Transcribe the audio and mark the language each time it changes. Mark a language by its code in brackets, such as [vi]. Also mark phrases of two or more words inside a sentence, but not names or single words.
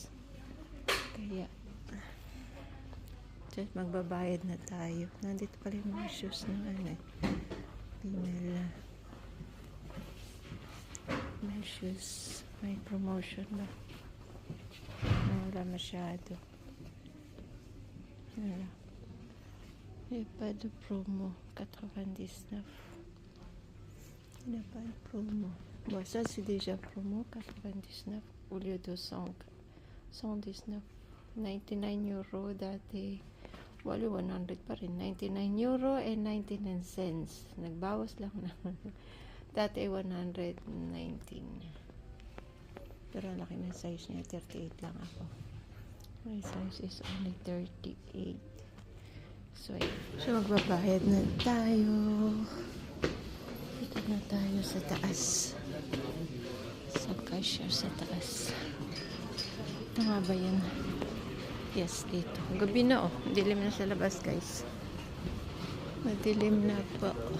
[tl] Kaya just magbabayad na tayo. Nandito pala yung mga shoes ng ano eh. Female. May shoes. May promotion ba? Wala masyado. Wala. [fr] Il n'y a pas de promo. 99. Il n'y a pas de promo. Bon, ça c'est déjà promo. 99 au lieu de 119. [tl] 99 euro dati. Wali 100 pa rin. [en] 99 euro and 99 cents. [tl] Nagbawas lang na. Dati 119. Pero ang laki ng size niya. 38 lang ako. [en] My size is only 38. [tl] So magbabayad na tayo. Dito na tayo sa taas. Sa cashier sa taas. Ito nga ba yan? Yes, dito. Gabi na oh. Dilim na sa labas guys. Madilim na po.